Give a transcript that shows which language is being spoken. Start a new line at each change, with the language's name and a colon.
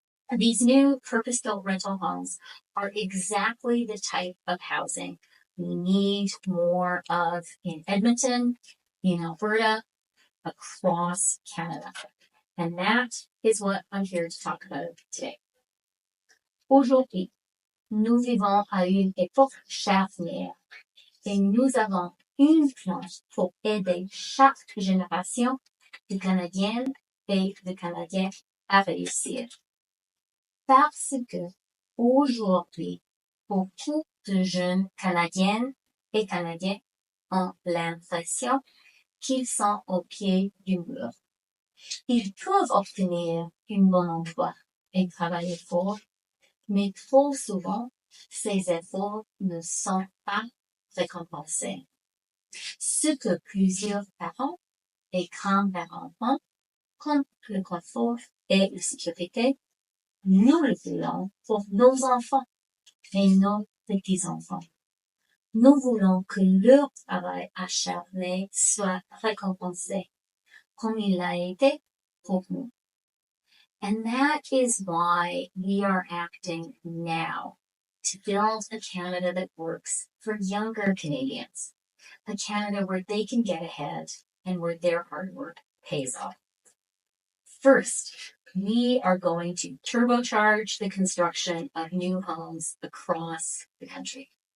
English: These new purpose-built rental homes are exactly the type of housing we need more of in Edmonton, in Alberta, across Canada. And that is what I'm here to talk about today.
French: Aujourd'hui, nous vivons à une époque charnière et nous avons une planche pour aider chaque génération de Canadiennes et de Canadiens à réussir. Parce que aujourd'hui, beaucoup de jeunes Canadiennes et Canadiens ont l'impression qu'ils sont au pied du mur. Ils peuvent obtenir un bon emploi et travailler fort, mais trop souvent, ces efforts ne sont pas récompensés. Ce que plusieurs parents et grands-parents ont, comme le confort et la sécurité, nous le voulons pour nos enfants et nos petits-enfants. Nous voulons que leur travail acharné soit récompensé, comme il l'a été pour nous.
English: And that is why we are acting now to build a Canada that works for younger Canadians, a Canada where they can get ahead and where their hard work pays off. First, we are going to turbocharge the construction of new homes across the country.